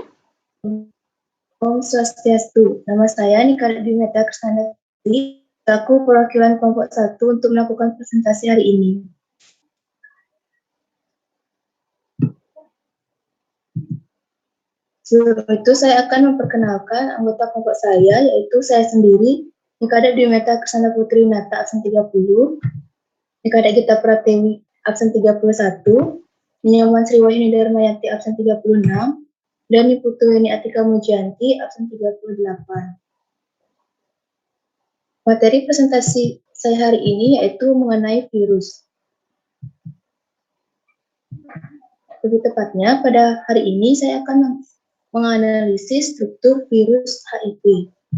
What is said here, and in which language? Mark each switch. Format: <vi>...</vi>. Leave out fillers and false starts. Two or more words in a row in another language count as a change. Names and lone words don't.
<ban>Om Swastiastu.</ban> <id>Nama saya Nika Dimeta Krisnandati, selaku perwakilan kelompok 1 untuk melakukan presentasi hari ini. Sebelum itu saya akan memperkenalkan anggota kelompok saya, yaitu saya sendiri, Nikada Dimeta Krisnanda Putri Nata absen 30, Nikada Gita Pratiwi absen 31, Nyaman Sriwahyuni Darmayanti absen 36, dan Niputu Weni Atika Mujianti absen 38. Materi presentasi saya hari ini yaitu mengenai virus. Lebih tepatnya, pada hari ini saya akan menganalisis struktur virus HIV.</id>